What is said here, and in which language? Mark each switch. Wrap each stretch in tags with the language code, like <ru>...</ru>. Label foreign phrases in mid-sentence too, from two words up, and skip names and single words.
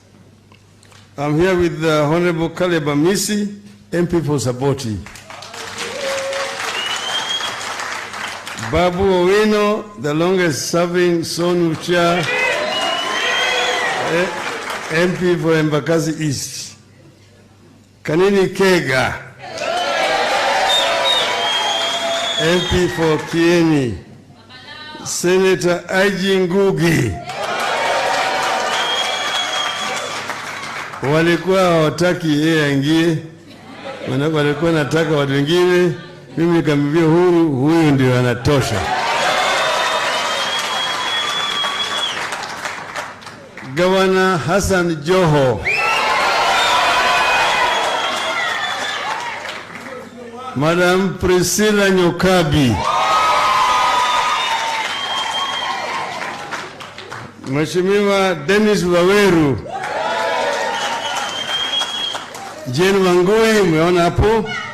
<en>I'm here with Honorable Caleb Amisi, MP for Saboti. Babu Owino, the longest serving Sonu Chair, MP for Embakasi East. Kanini Kega, MP for Kieni. Senator Aji Ngugi.</en> <sw>Walikuwa hawataki yeye aingie, walikuwa nataka watu wengine, mimi nikamwambia huyu ndio anatosha.</sw> <en>Governor Hassan Joho, Madam Priscilla Nyokabi, Mheshimiwa Dennis Waweru, Jane Wangui,</en> <sw>umeona hapo,</sw>